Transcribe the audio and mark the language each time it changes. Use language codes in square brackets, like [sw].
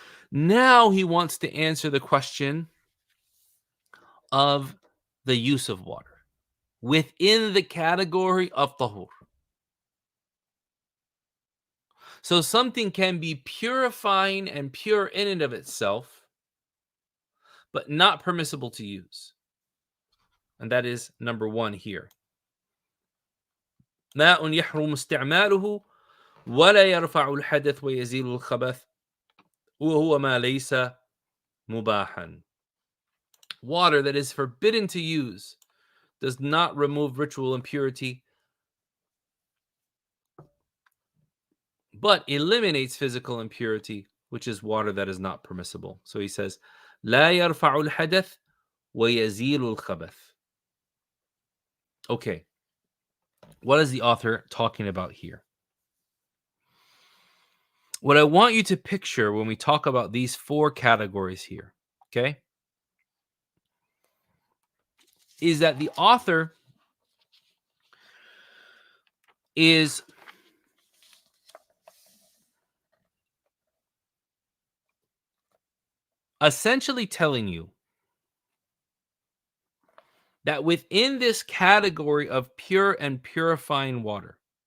[en] Now he wants to answer the question of the use of water within the category of tahur. So something can be purifying and pure in and of itself, but not permissible to use. And that is number one here. [ar] ماء يحرم استعماله ولا يرفع الحدث ويزيل الخبث وهو ما ليس مباحا. [en] Water that is forbidden to use does not remove ritual impurity, but eliminates physical impurity, which is water that is not permissible. So he says, [ar] لا يرفع الحدث ويزيل الخبث. [en] Okay, what is the author talking about here? What I want you to picture when we talk about these four categories here, okay, is that the author is essentially telling you that within this category of pure and purifying water,